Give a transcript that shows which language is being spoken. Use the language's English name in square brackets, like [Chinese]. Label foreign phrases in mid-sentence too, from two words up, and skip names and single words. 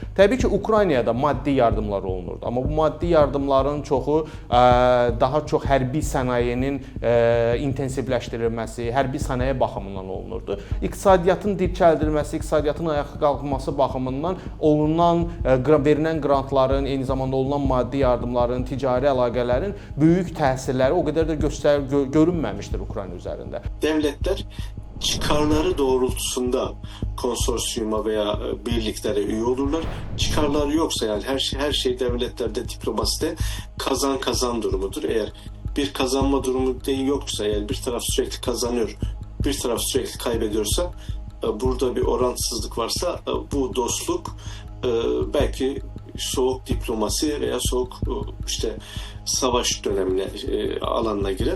[Azerbaijani] Təbii ki, Ukraynaya da maddi yardımlar olunur. Amma bu maddi yardımların çoxu daha çox hərbi sənayenin intensivləşdirilməsi, hərbi sənaye baxımından olunurdu. İqtisadiyyatın dirçəldilməsi, iqtisadiyyatın ayağa qalxması baxımından verilən qrantların, eyni zamanda olunan maddi yardımların, ticari əlaqələrin böyük təsirləri o qədər də görünməmişdir Ukrayna üzərində. [Turkish] Devletler çıkarları doğrultusunda konsorsiyuma veya birliklere üye olurlar. Çıkarları yoksa yani her şey devletlerde, diplomaside kazan durumudur. Eğer bir kazanma durumu değil yoksa, eğer bir taraf sürekli kazanıyor, bir taraf sürekli kaybediyorsa, burada bir orantısızlık varsa bu dostluk belki soğuk diplomasi veya soğuk savaş dönemine alanına girer.